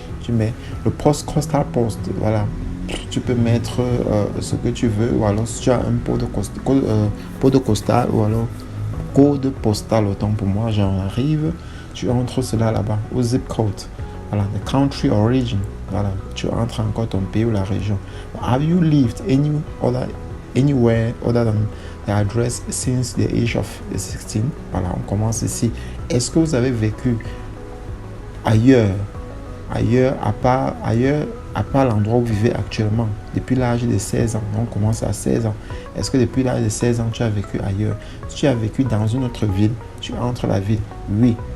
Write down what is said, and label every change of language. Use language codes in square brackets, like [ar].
[fr] Tu mets le postal post, voilà, tu peux mettre ce que tu veux, ou alors si tu as un code postal, ou alors code postal, autant pour moi, j'en arrive, tu entres cela là-bas, au zip code. Voilà, [en] the country origin. [fr] Voilà, tu entres encore ton pays ou la région. [en] Have you lived anywhere other than the address since the age of 16? [fr] Voilà, on commence ici. Est-ce que vous avez vécu ailleurs, à part l'endroit où vous vivez actuellement, depuis l'âge de 16 ans? On commence à 16 ans. Est-ce que depuis l'âge de 16 ans, tu as vécu ailleurs? Si tu as vécu dans une autre ville, tu entres la ville. Oui.